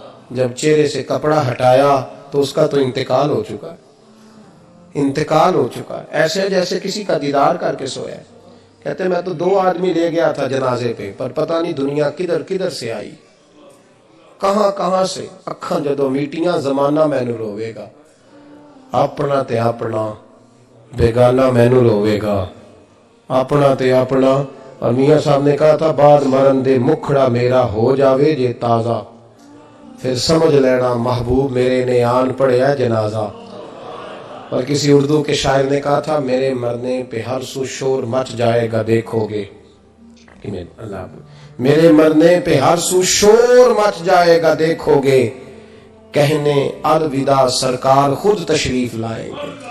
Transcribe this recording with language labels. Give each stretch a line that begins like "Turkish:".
Urdu: جب چہرے سے کپڑا ہٹایا تو اس کا تو انتقال ہو چکا ہے, انتقال ہو چکا ہے, ایسے جیسے کسی کا دیدار کر کے سویا ہے. کہتے میں تو 2 آدمی لے گیا تھا جنازے پہ, پر پتہ نہیں دنیا کدھر کدھر سے آئی, کہاں کہاں سے.
Punjabi: اکھاں جدو میٹیاں زمانہ مینو روے گا, اپنا تے اپنا بیگانہ مینو روے گا, اپنا تے اپنا.
Urdu: اور میاں صاحب نے کہا تھا
Punjabi: بعد مرن دے مکھڑا میرا ہو جاوے جے تازہ, پھر سمجھ لینا محبوب میرے نے آن پڑیا جنازہ.
Urdu: اور کسی اردو کے شاعر نے کہا تھا میرے مرنے پہ ہر سو شور مچ جائے گا دیکھو گے, میرے مرنے پہ ہر سو شور مچ جائے گا دیکھو گے, کہنے الوداع سرکار خود تشریف لائیں گے.